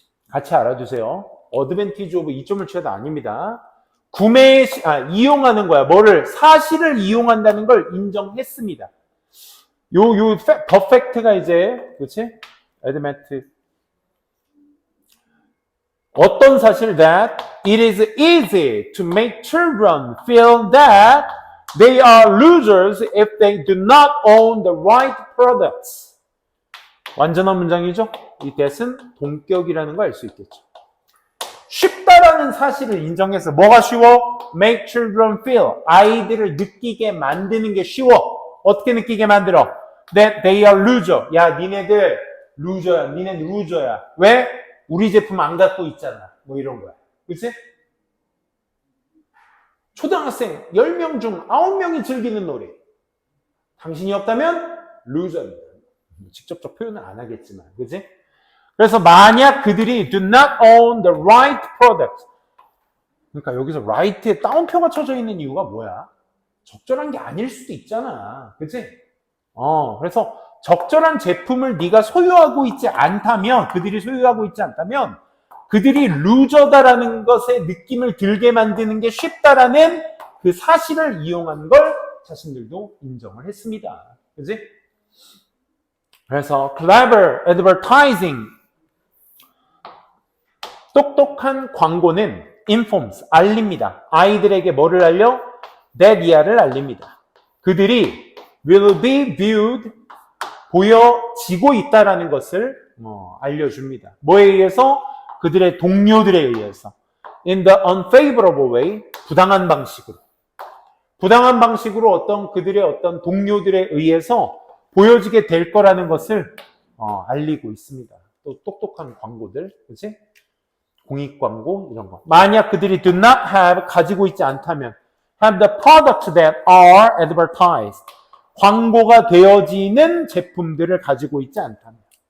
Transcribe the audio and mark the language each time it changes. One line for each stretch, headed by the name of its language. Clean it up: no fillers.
Korean: 같이 알아두세요.
English: advantage of
Korean: 이점을 취하다 아닙니다. 이용하는 거야. 뭐를? 사실을 이용한다는 걸 인정했습니다. perfect가 이제, 그치?
English: admit.
Korean: 어떤 사실?
English: that it is easy to make children feel that they are losers if they do not own the right products.
Korean: 완전한 문장이죠? 이 that은 동격이라는 걸 알 수 있겠죠. 쉽다라는 사실을 인정해서 뭐가 쉬워?
English: make children feel.
Korean: 아이들을 느끼게 만드는 게 쉬워. 어떻게 느끼게 만들어?
English: that they are loser.
Korean: 야, 니네들 루저야. 니네는 루저야. 왜? 우리 제품 안 갖고 있잖아. 뭐 이런 거야. 그치? 초등학생 10명 중 9명이 즐기는 놀이. 당신이 없다면 루저입니다. 직접적 표현은 안 하겠지만. 그치? 그래서 만약 그들이
English: do not own the right product.
Korean: 그러니까 여기서 right에 따옴표가 쳐져 있는 이유가 뭐야? 적절한 게 아닐 수도 있잖아. 그치? 그래서 적절한 제품을 네가 소유하고 있지 않다면, 그들이 소유하고 있지 않다면 그들이 루저다라는 것의 느낌을 들게 만드는 게 쉽다라는 그 사실을 이용한 걸 자신들도 인정을 했습니다. 그치? 그래서
English: clever advertising,
Korean: 똑똑한 광고는 informs, 알립니다. 아이들에게 뭐를 알려? that 이하를 알립니다. 그들이
English: will be viewed,
Korean: 보여지고 있다라는 것을 알려줍니다. 뭐에 의해서? 그들의 동료들에 의해서.
English: in the unfavorable way,
Korean: 부당한 방식으로. 부당한 방식으로 그들의 어떤 동료들에 의해서 보여지게 될 거라는 것을 알리고 있습니다. 또 똑똑한 광고들, 그치? 공익 광고 이런 거. 만약 그들이
English: do not have,
Korean: 가지고 있지 않다면,
English: have the products that are advertised,
Korean: 광고가 되어지는 제품들을 가지고 있지 않다면.